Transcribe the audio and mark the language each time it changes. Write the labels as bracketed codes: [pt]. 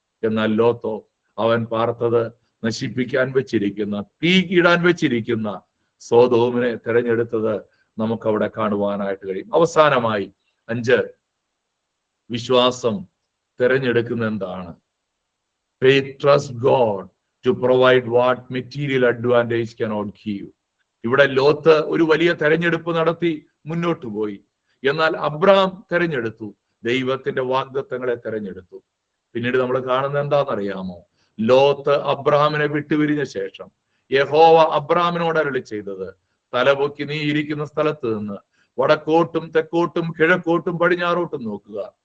[ml] എന്നാൽ ലോത്തോ, അവൻ പാർത്തത് നശിപ്പിക്കാൻ വെച്ചിരിക്കുന്ന, തീ ഇടാൻ വെച്ചിരിക്കുന്ന സോദോമിനെ തെരഞ്ഞെടുത്തത് നമുക്കവിടെ കാണുവാനായിട്ട് കഴിയും. അവസാനമായി 5, വിശ്വാസം തെരഞ്ഞെടുക്കുന്ന എന്താണ്? [en] Faith trusts God to provide what material advantage cannot give. [ml] ഇവിടെ ലോത്ത് ഒരു വലിയ തെരഞ്ഞെടുപ്പ് നടത്തി മുന്നോട്ട് പോയി. എന്നാൽ അബ്രഹാം തെരഞ്ഞെടുത്തു, ദൈവത്തിന്റെ വാഗ്ദത്തങ്ങളെ തെരഞ്ഞെടുത്തു. പിന്നീട് നമ്മൾ കാണുന്നത് എന്താണെന്നറിയാമോ? ലോത്ത് അബ്രഹാമിനെ വിട്ടുപിരിഞ്ഞ ശേഷം യഹോവ അബ്രഹാമിനോട് അരുളി ചെയ്തത്, തലപൊക്കി നീ ഇരിക്കുന്ന സ്ഥലത്ത് നിന്ന് വടക്കോട്ടും തെക്കോട്ടും കിഴക്കോട്ടും പടിഞ്ഞാറോട്ടും നോക്കുക.